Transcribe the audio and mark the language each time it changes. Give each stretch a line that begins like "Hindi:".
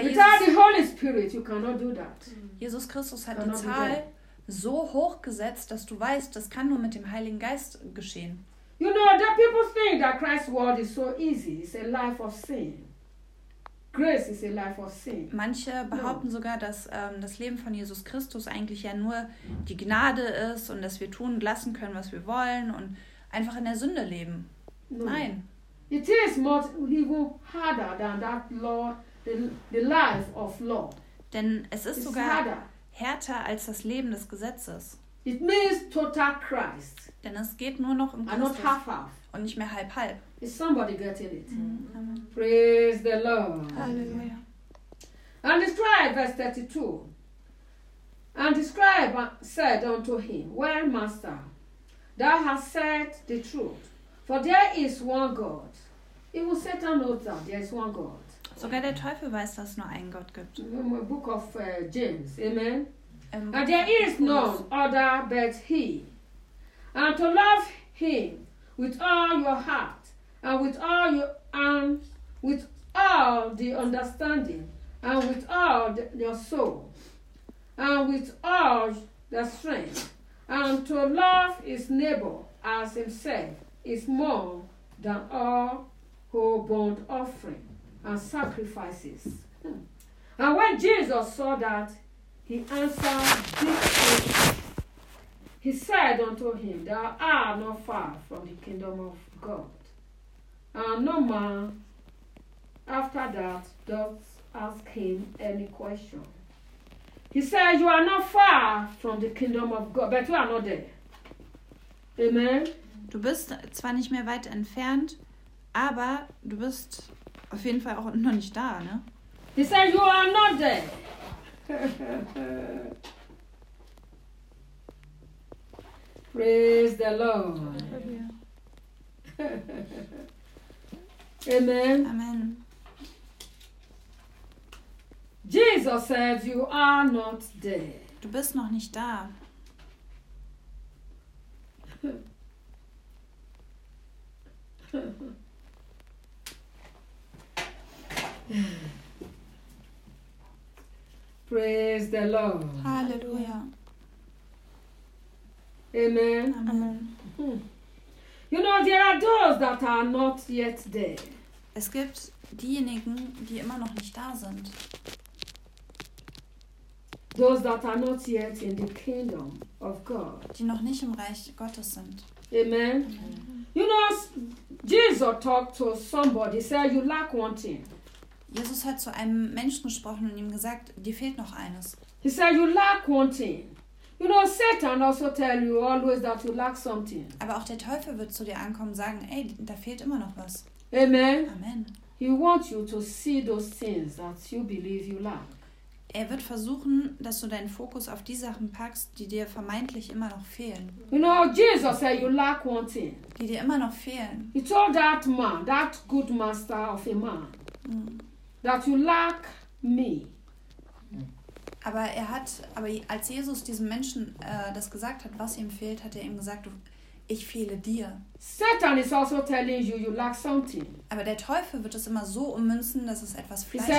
English: without the Holy Spirit, you cannot do that.
German: Jesus Christus hat die Zahl so hoch gesetzt, dass du weißt, das kann nur mit dem Heiligen Geist geschehen.
English: You know, the people think that Christ's word is so easy. It's a life of sin. Grace is a life of sin.
German: Manche behaupten sogar, dass das Leben von Jesus Christus eigentlich ja nur die Gnade ist und dass wir tun und lassen können, was wir wollen und einfach in der Sünde leben.
English: No.
German: Nein.
English: It is much even harder than that law, the life of law.
German: Denn es ist sogar härter als das Leben des Gesetzes.
English: It means total Christ.
German: Denn es geht nur noch um Christus.
English: And not half-half.
German: Und nicht mehr halb-halb.
English: Is somebody getting it? Mm-hmm. Praise the Lord. Hallelujah. And the scribe, verse 32. And the scribe said unto him, well, master, thou hast said the truth. For there is one God. Even Satan knows that there is one God.
German: Sogar der Teufel weiß, dass es nur einen Gott gibt.
English: In the book of James. Amen. And there is none other but he. And to love him with all your heart, and with all your and with all the understanding and with all your soul and with all the strength. And to love his neighbor as himself is more than all whole burnt offering and sacrifices. And when Jesus saw that, he answered this question. He said unto him, thou art not far from the kingdom of God. And no man after that doth ask him any question. He said, you are not far from the kingdom of God, but you are not there. Amen.
German: Du bist zwar nicht mehr weit entfernt, aber du bist auf jeden Fall auch noch nicht da, ne?
English: He said, you are not there. Praise the Lord. Amen. Amen. Jesus said, you are not there.
German: Du bist noch nicht da.
English: Praise the Lord. Halleluja. Amen. Amen. You know, there are those that are not yet there.
German: Es gibt diejenigen, die immer noch nicht da sind.
English: Those that are not yet in the kingdom of God.
German: Die noch nicht im Reich Gottes sind.
English: Amen. Amen. You know, Jesus talked to somebody, said, you lack one thing.
German: Jesus hat zu einem Menschen gesprochen und ihm gesagt, dir fehlt noch eines.
English: He said, you lack one thing. You know, Satan also tell you always that you lack something.
German: Aber auch der Teufel wird zu dir ankommen und sagen, ey, da fehlt immer noch was.
English: Amen. Amen. He wants you to see those things that you believe you lack.
German: Er wird versuchen, dass du deinen Fokus auf die Sachen packst, die dir vermeintlich immer noch fehlen.
English: You know, Jesus said you lack one thing.
German: Die dir immer noch fehlen.
English: He told that man, that good master of a man, that you lack me.
German: Aber er hat, aber als Jesus diesem Menschen das gesagt hat, was ihm fehlt, hat er ihm gesagt, ich fehle dir.
English: Satan is also telling you, you lack something.
German: Aber der Teufel wird es immer so ummünzen, dass es etwas Fleischliches.